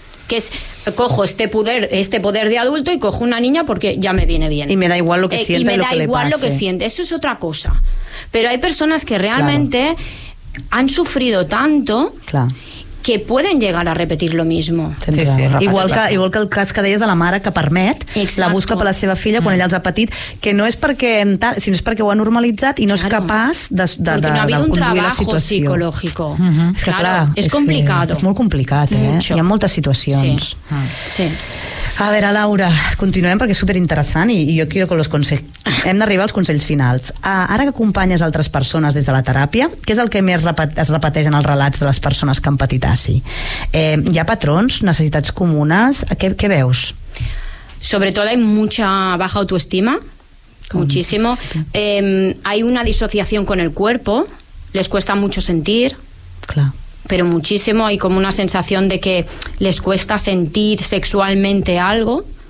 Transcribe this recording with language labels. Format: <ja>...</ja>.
<es>Que es, cojo este poder de adulto y cojo una niña porque ya me viene bien. Y me da igual lo que siente. Y me da lo que igual le lo que siente. Eso es otra cosa. Pero hay personas que realmente han sufrido tanto. Claro. Que pueden llegar a repetir lo mismo.</es> <ca>Sí. Igual que el cas que deies de la mare que permet,</ca> <es>exacto,</es> <ca>la busca per la seva filla quan ella els ha patit, que no és perquè, sinó és perquè ho ha normalitzat i no és capaç de conduir Perquè</ca> <es>no ha habido un trabajo psicológico.</es> <ca>És que, clar, és complicat. És molt complicat, Hi ha moltes situacions. Sí. A veure, Laura, continuem perquè és superinteressant i jo</ca> <es>quiero con los consejos.</es> <ca>Hem d'arribar als consells finals. Ara que acompanyes altres persones des de la teràpia, què és el que més es repeteix en els relats de les persones que han patit ASI? Hi ha patrons, necessitats comunes? Què veus? Sobretot hi ha</ca> <es>mucha baja autoestima, muchísimo. Hay una disociación con el cuerpo, les cuesta mucho sentir. Claro. Pero muchísimo, hay como una sensación de que les cuesta sentir sexualmente algo.</es>